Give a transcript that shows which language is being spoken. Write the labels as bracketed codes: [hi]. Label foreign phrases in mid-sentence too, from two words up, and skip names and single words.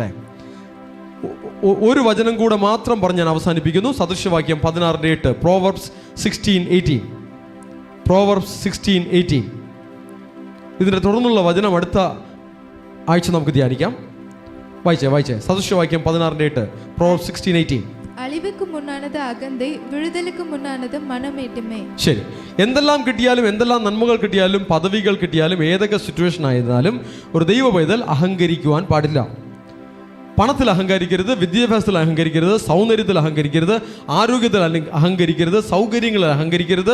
[ml] ഒരു വചനം കൂടെ മാത്രം പറഞ്ഞ് ഞാൻ അവസാനിപ്പിക്കുന്നു. സദൃശവാക്യം 16:8, പ്രോവർബ്സ് 16:18. പ്രോവർബ്സ് 16:18. ഇതിൻ്റെ തുടർന്നുള്ള വചനം അടുത്ത ആഴ്ച നമുക്ക് ധ്യാനിക്കാം. വായിച്ചേ. സദൃശവാക്യം 16:8, പ്രോവർബ്സ് 16:18. [ta] அழிவுக்கு முன்னானது அகந்தை, விழுதலுக்கு முன்னானது மனமேட்டுமே. [ml] ശരി, എന്തെല്ലാം കിട്ടിയാലും, എന്തെല്ലാം നന്മകൾ കിട്ടിയാലും, പദവികൾ കിട്ടിയാലും, ഏതൊക്കെ സിറ്റുവേഷൻ ആയിരുന്നാലും ഒരു ദൈവ പൈതൽ അഹങ്കരിക്കുവാൻ പാടില്ല. പണത്തിൽ അഹങ്കരിക്കരുത്, വിദ്യാഭ്യാസത്തിൽ അഹങ്കരിക്കരുത്, സൗന്ദര്യത്തിൽ അഹങ്കരിക്കരുത്, ആരോഗ്യത്തിൽ അഹങ്കരിക്കരുത്, സൗകര്യങ്ങളിൽ അഹങ്കരിക്കരുത്.